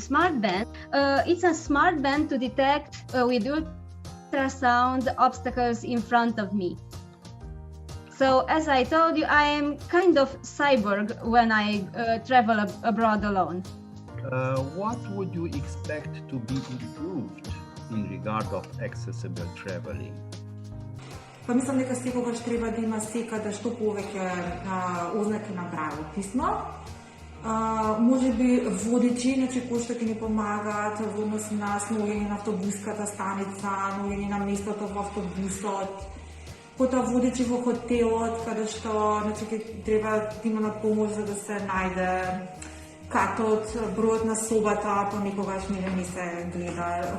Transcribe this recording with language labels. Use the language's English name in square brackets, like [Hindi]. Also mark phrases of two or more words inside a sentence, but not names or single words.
[English] It's a smart band to detect with ultrasound obstacles in front of me. So as I told you, I am kind of cyborg when I travel abroad alone. What would you expect to be improved in regard of accessible traveling? [Macedonian] Па мислам дека секогаш треба да има секаде што повеќе ознаки на правописно. Може би водичи, кои што ќе ни помагаат во однос на сноѓење на автобуската станица, сноѓење на местото во автобусот, потоа водичи во хотелот, каде што ќе треба да има помош за да се најде катот, бројот на собата, понекогаш не се гледа.